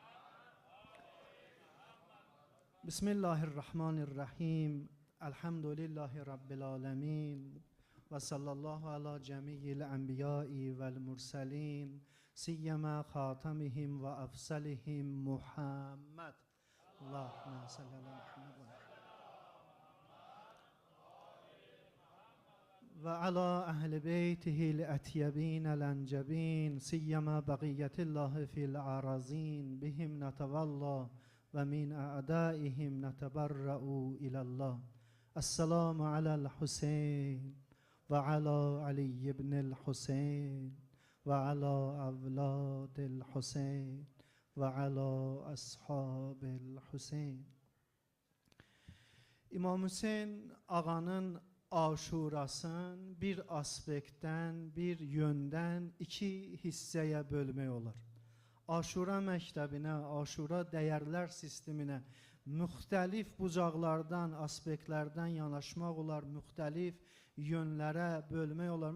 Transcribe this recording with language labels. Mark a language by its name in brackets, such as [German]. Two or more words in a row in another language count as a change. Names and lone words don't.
[Arabic] Bismillahirrahmanirrahim. الحمد لله رب العالمين وصلى الله على جميع الأنبياء والمرسلين. سيما خاتمهم وأفضلهم محمد. اللهم صل على محمد ومحمد. وعلى أهل بيته الأطيبين الأنجبين سيما بقية الله في الأراضين بهم نتولى ومن أعدائهم نتبرأ إلى الله. السلام على الحسين وعلى علي بن الحسين وعلى أولاد الحسين وعلى أصحاب الحسين. [Azerbaijani] İmam Hüseyn ağanın aşurasını bir aspektdən, bir yöndən iki hissəyə bölmək olar. Aşura məktəbinə, aşura dəyərlər sisteminə müxtəlif bucaqlardan, aspektlərdən yanaşmaq olar, müxtəlif yönlərə bölmək olar.